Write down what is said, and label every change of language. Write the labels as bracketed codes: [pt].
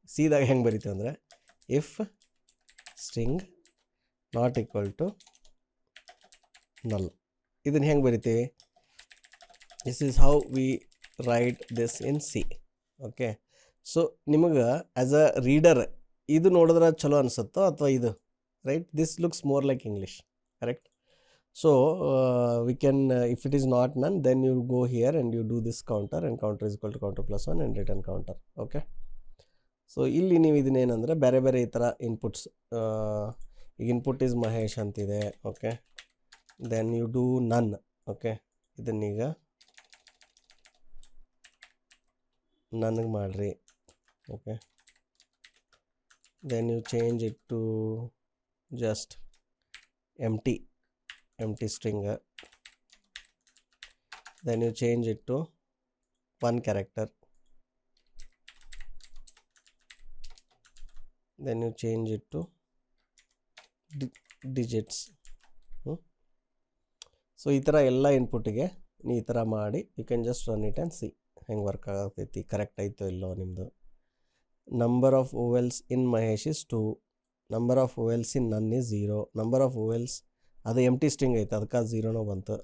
[kn] ಸೀದಾಗ ಹೆಂಗೆ ಬರಿತೀವಿ ಅಂದರೆ, [en] If string not equal to null. [kn] ಇದನ್ನು ಹೆಂಗೆ ಬರಿತೀವಿ? [en] This is how we write this in C. Okay, so [kn] ನಿಮಗೆ ಆ್ಯಸ್ ಅ ರೀಡರ್ ಇದು ನೋಡಿದ್ರೆ ಚಲೋ ಅನಿಸುತ್ತೋ ಅಥವಾ ಇದು? [en] Right, this looks more like English, correct? So we can if it is not none, then you go here and you do this counter, and counter is equal to counter plus 1 and return counter. [kn] Okay, so ಇಲ್ಲಿ ನೀವು ಇದನ್ನೇನಂದರೆ ಬೇರೆ ಬೇರೆ ಈ ಥರ inputs, ಈಗ input is Mahesh ಅಂತಿದೆ. [en] Okay, then you do none. Okay, [kn] ಇದನ್ನೀಗ ನನಗೆ ಮಾಡಿರಿ. [en] Okay, then you change it to just empty string, then you change it to one character, then you change it to digits. [kn] So ಈ ಥರ ಎಲ್ಲ ಇನ್ಪುಟ್ಟಿಗೆ ನೀವು ಈ ಥರ ಮಾಡಿ [en] you can just run it and see [kn] ಹೆಂಗೆ ವರ್ಕ್ ಆಗತೈತಿ, correct ಆಯಿತೋ ಇಲ್ಲೋ ನಿಮ್ಮದು. [en] number of vowels in Mahesh is 2, number of vowels in none is 0, number of vowels [kn] ಅದು ಎಂಟಿ ಸ್ಟ್ರಿಂಗ್ ಐತೆ ಅದಕ್ಕೆ 0 ಬಂತು.